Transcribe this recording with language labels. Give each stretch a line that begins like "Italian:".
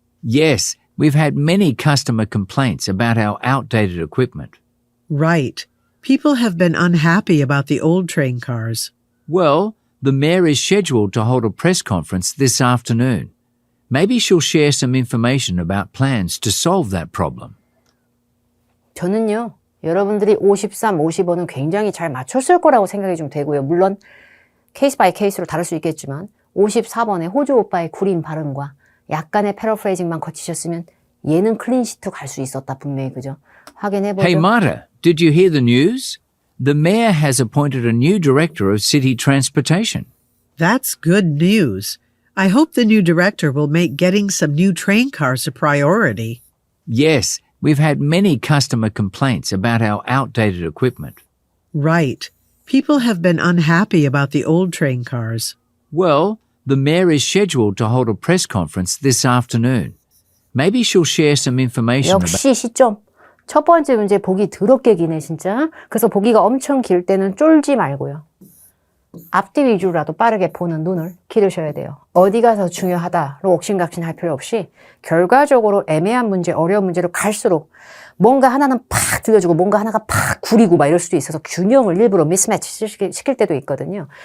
English: Yes, we've had many customer complaints about our outdated equipment. Right. People have been unhappy about the old train cars. Well, the mayor is scheduled to hold a press conference this afternoon. Maybe she'll share some information about plans to solve that problem.
Korean: 저는요. 여러분들이 53, 55는 굉장히 잘 맞췄을 거라고 생각이 좀 되고요. 물론 케이스 바이 케이스로 다를 수 있겠지만 54번의 호주 오빠의 구린 발음과 약간의 패러프레이징만 거치셨으면 얘는 클린시트 갈 수 있었다 분명히 그죠? 확인해보죠.
English: Hey Marta, did you hear the news? The mayor has appointed a new director of city transportation. That's good news. I hope the new director will make getting some new train cars a priority. Yes, we've had many customer complaints about our outdated equipment. Right. People have been unhappy about the old train cars. Well, the mayor is scheduled to hold a press conference this afternoon. Maybe she'll share some information about...
Korean: 역시 시점. 첫 번째 문제 보기 더럽게 기네 진짜. 그래서 보기가 엄청 길 때는 쫄지 말고요. 앞뒤 위주로라도 빠르게 보는 눈을 기르셔야 돼요. 어디가 더 중요하다로 옥신각신할 필요 없이 결과적으로 애매한 문제, 어려운 문제로 갈수록 뭔가 하나는 팍 들려주고 뭔가 하나가 팍 구리고 막 이럴 수도 있어서 균형을 일부러 미스매치 시킬 때도 있거든요.